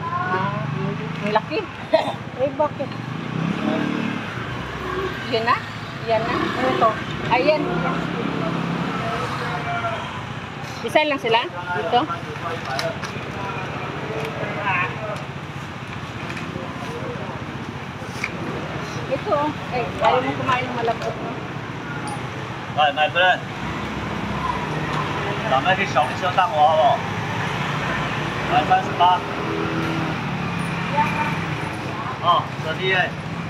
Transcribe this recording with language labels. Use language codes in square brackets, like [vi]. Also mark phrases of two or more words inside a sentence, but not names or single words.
[tl] Ang laki. Eh, bakit? Yan na? Yan na? Ito. Ayan. Isa lang sila? Dito? Ito. Eh, ayaw mo kumain ng malapot. [zh] 来，买不人，咱们这小米小蛋糕好不好？来38。哦，这里。